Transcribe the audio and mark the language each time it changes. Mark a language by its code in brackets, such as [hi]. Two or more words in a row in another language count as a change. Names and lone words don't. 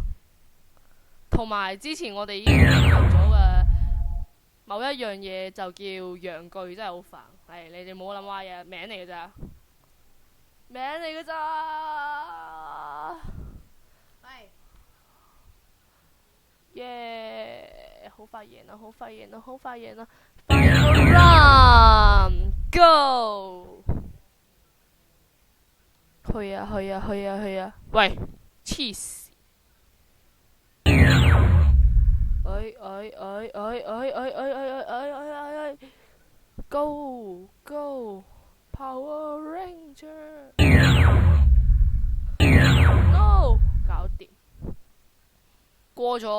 [yue] 同埋之前我哋已經認識咗嘅某一樣嘢就叫陽具，真係好煩。係，你哋冇諗歪嘢，名嚟㗎咋？喂。耶！好快贏啦，好快贏啦，好快贏啦 ！ [en] Final round，go！ [yue] 去啊去啊去啊去啊！喂，黐線！ [en] 哎 ！Go Go Power Ranger！No， [yue] 搞掂，過咗。